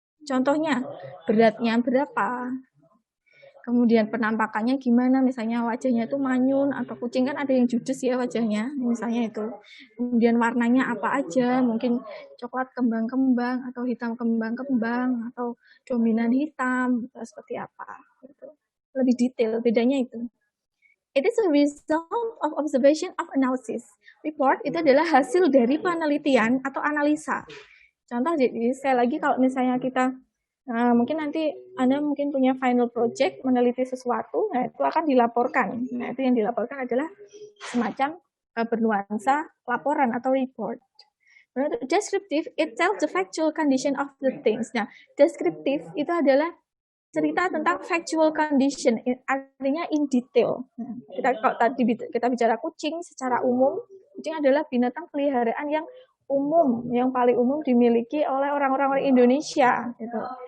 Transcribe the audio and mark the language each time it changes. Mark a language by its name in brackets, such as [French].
[Indonesian] Contohnya, beratnya berapa, kemudian penampakannya gimana, misalnya wajahnya itu manyun, atau kucing kan ada yang judes ya wajahnya, misalnya itu. Kemudian warnanya apa aja, mungkin coklat kembang-kembang, atau hitam kembang-kembang, atau dominan hitam, atau seperti apa. Gitu. Lebih detail, bedanya itu. [English] It is a result of observation of analysis. [Indonesian] Report itu adalah hasil dari penelitian atau analisa. Contoh, jadi sekali lagi kalau misalnya kita mungkin nanti Anda mungkin punya final project meneliti sesuatu, nah itu akan dilaporkan. Nah, itu yang dilaporkan adalah semacam bernuansa laporan atau report. [English] Descriptive, it tells the factual condition of the things. [Indonesian] Nah, deskriptif itu adalah cerita tentang [English] factual condition, [Indonesian] artinya [English] in detail. [Indonesian] Nah, kalau tadi kita bicara kucing secara umum, kucing adalah binatang peliharaan yang umum, yang paling umum dimiliki oleh orang-orang Indonesia, gitu.